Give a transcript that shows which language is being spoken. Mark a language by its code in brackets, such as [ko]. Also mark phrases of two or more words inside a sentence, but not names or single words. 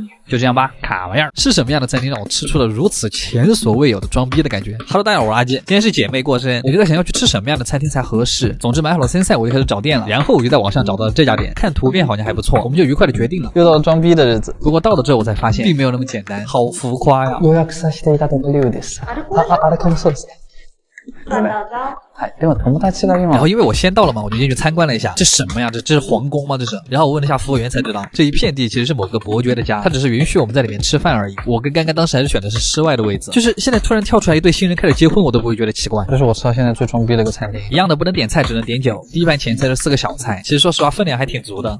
[zh] 就这样吧，卡玩意儿是什么样的餐厅让我吃出了如此前所未有的装逼的感觉 ？Hello， 大家好，我是阿基，今天是姐妹过生，我就在想要去吃什么样的餐厅才合适。总之买好了参赛，我就开始找店了，然后我就在网上找到了这家店，看图片好像还不错，我们就愉快的决定了。又到了装逼的日子，不过到了之后我才发现，并没有那么简单，好浮夸呀！ [ja] 予約させていただく理由です。あれかもそうですね。でも友達が今。 [zh] 然后因为我先到了嘛，我就进去参观了一下，这什么呀？这是皇宫吗？这是？然后我问了一下服务员才知道，这一片地其实是某个伯爵的家，他只是允许我们在里面吃饭而已。我跟刚刚当时还是选的是室外的位置，就是现在突然跳出来一对新人开始结婚，我都不会觉得奇怪。这是我吃到现在最装逼的一个餐厅，一样的不能点菜，只能点酒。第一盘前菜是4个小菜，其实说实话分量还挺足的。